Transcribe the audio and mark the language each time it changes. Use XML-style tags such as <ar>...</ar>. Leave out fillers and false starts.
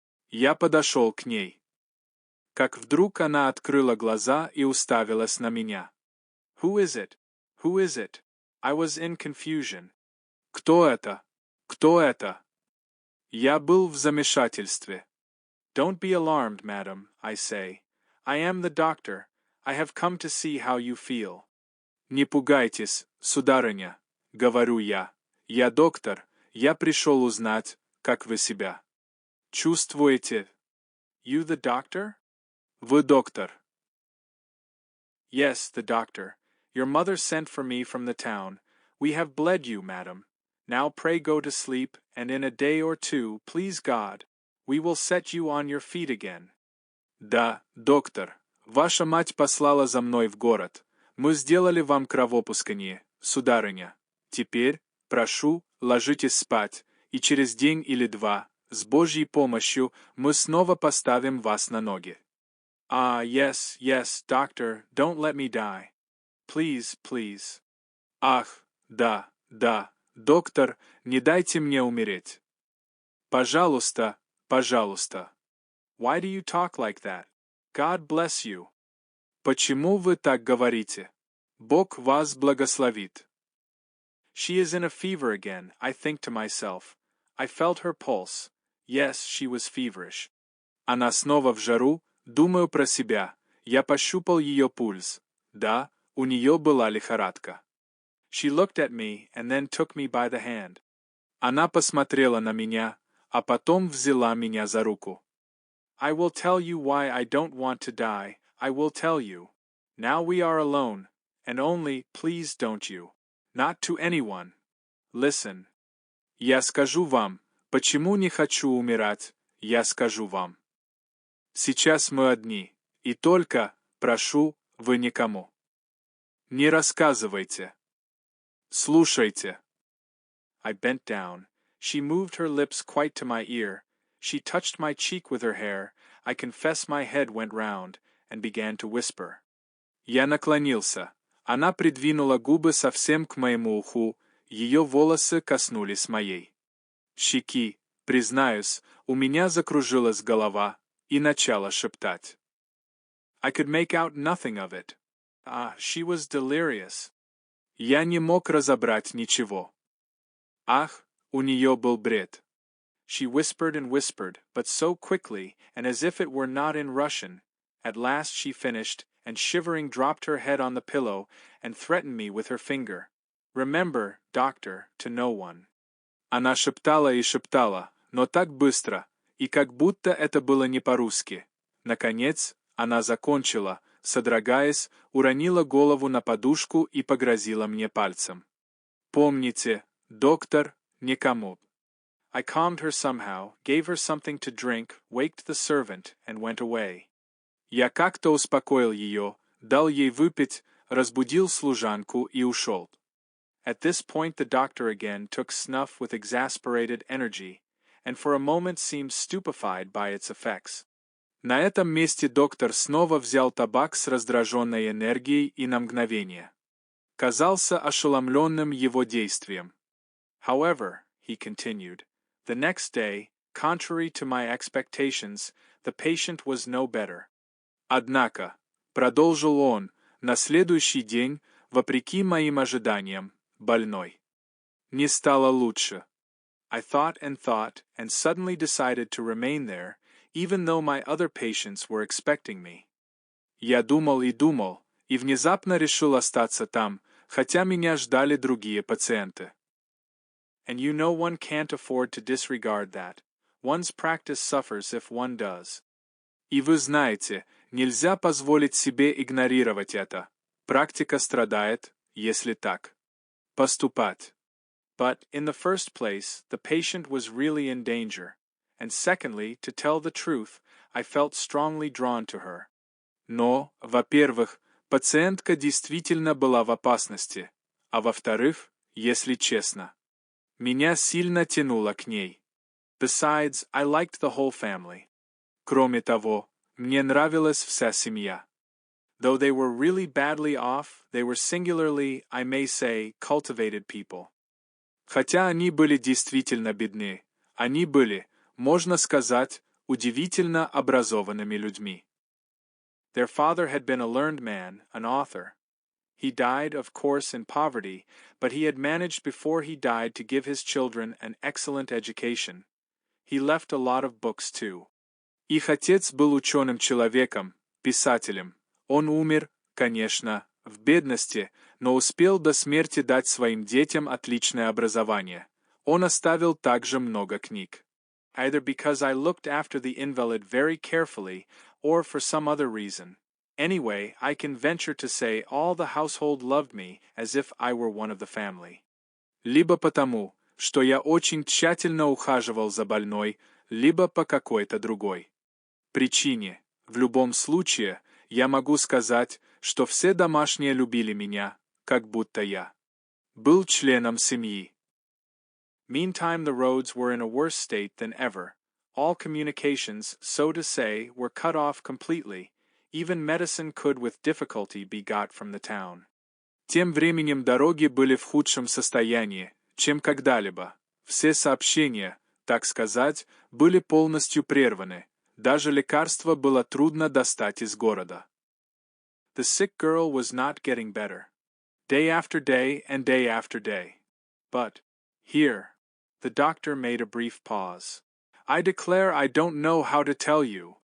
<ru>Я подошел к ней. Как вдруг она открыла глаза и уставилась на меня.</ru> <en>Who is it? Who is it? I was in confusion.</en> <ru>Кто это? Кто это? Я был в замешательстве.</ru> <en>Don't be alarmed, madam, I say. I am the doctor. I have come to see how you feel.</en> <ru>Не пугайтесь, сударыня, говорю я. Я доктор. Я пришел узнать, как вы себя чувствуете.</ru> <en>You the doctor?</en> <ru>Вы доктор.</ru> <en>Yes, the doctor. Your mother sent for me from the town. We have bled you, madam. Now pray go to sleep, and in a day or two, please God, we will set you on your feet again.</en> <ru>Да, доктор. Ваша мать послала за мной в город. Мы сделали вам кровопускание, сударыня. Теперь, прошу, ложитесь спать, и через день или два, с Божьей помощью, мы снова поставим вас на ноги.</ru> <en>Ah, yes, yes, doctor, don't let me die. Please, please.</en> <ru>Ах, да, да, доктор, не дайте мне умереть. Пожалуйста, пожалуйста.</ru> <en>Why do you talk like that? God bless you.</en> <ru>Почему вы так говорите? Бог вас благословит.</ru> <en>She is in a fever again, I think to myself. I felt her pulse. Yes, she was feverish.</en> <ru>Она снова в жару, думаю про себя. Я пощупал ее пульс. Да, у нее была лихорадка.</ru> <en>She looked at me and then took me by the hand.</en> <ru>Она посмотрела на меня, а потом взяла меня за руку.</ru> <en>I will tell you why I don't want to die. I will tell you. Now we are alone, and only, please don't you. Not to anyone. Listen.</en> <ru>Я скажу вам, почему не хочу умирать, я скажу вам. Сейчас мы одни, и только, прошу, вы никому. Не рассказывайте. Слушайте.</ru> <en>I bent down. She moved her lips quite to my ear. She touched my cheek with her hair. I confess my head went round, and began to whisper.</en> <ru>Я наклонился. Она придвинула губы совсем к моему уху. Ее волосы коснулись моей щеки. Признаюсь, у меня закружилась голова, и начала шептать.</ru> <en>I could make out nothing of it. She was delirious.</en> <ru>Я не мог разобрать ничего. Ах, у нее был бред.</ru> <en>She whispered and whispered, but so quickly, and as if it were not in Russian. At last she finished, and shivering dropped her head on the pillow, and threatened me with her finger. Remember, doctor, to no one.</en> <ru>Она шептала и шептала, но так быстро, и как будто это было не по-русски. Наконец, она закончила, содрогаясь, уронила голову на подушку и погрозила мне пальцем. Помните, доктор, никому.</ru> <en>I calmed her somehow, gave her something to drink, waked the servant, and went away.</en> <ru>Я как-то успокоил ее, дал ей выпить, разбудил служанку и ушел.</ru> <en>At this point the doctor again took snuff with exasperated energy, and for a moment seemed stupefied by its effects.</en> <ru>На этом месте доктор снова взял табак с раздраженной энергией и на мгновение казался ошеломленным его действием.</ru> <en>However, he continued, the next day, contrary to my expectations, the patient was no better.</en> <ru>Однако, продолжил он, на следующий день, вопреки моим ожиданиям, больной Не стало лучше.</ru> <en>I thought and suddenly decided to remain there, even though my other patients were expecting me.</en> <ru>Я думал и внезапно решил остаться там, хотя меня ждали другие пациенты.</ru> <en>And you know one can't afford to disregard that. One's practice suffers if one does.</en> <ru>И вы знаете, нельзя позволить себе игнорировать это. Практика страдает, если так поступать.</ru> <en>But, in the first place, the patient was really in danger, and secondly, to tell the truth, I felt strongly drawn to her.</en> <ru>Но, во-первых, пациентка действительно была в опасности, а во-вторых, если честно, меня сильно тянуло к ней.</ru> <en>Besides, I liked the whole family.</en> <ru>Кроме того, мне нравилась вся семья.</ru> <en>Though they were really badly off, they were singularly, I may say, cultivated people.</en> <ru>Хотя они были действительно бедны, они были, можно сказать, удивительно образованными людьми.</ru> <en>Their father had been a learned man, an author. He died, of course, in poverty, but he had managed before he died to give his children an excellent education. He left a lot of books too.</en> <ru>Их отец был ученым человеком, писателем. Он умер, конечно, в бедности, но успел до смерти дать своим детям отличное образование. Он оставил также много книг.</ru> <en>Either because I looked after the invalid very carefully, or for some other reason. Anyway, I can venture to say all the household loved me as if I were one of the family.</en> <ru>Либо потому, что я очень тщательно ухаживал за больной, либо по какой-то другой причине. В любом случае, я могу сказать, что все домашние любили меня, как будто я был членом семьи.</ru> <en>Meantime, the roads were in a worse state than ever. All communications, so to say, were cut off completely. Even medicine could with difficulty be got from the town.</en> <ru>Тем временем дороги были в худшем состоянии, чем когда-либо. Все сообщения, так сказать, были полностью прерваны. Даже лекарства было трудно достать из города.</ru> <en>The sick girl was not getting better. Day after day and day after day. But, here, the doctor made a brief pause. I declare I don't know how to tell you.</en>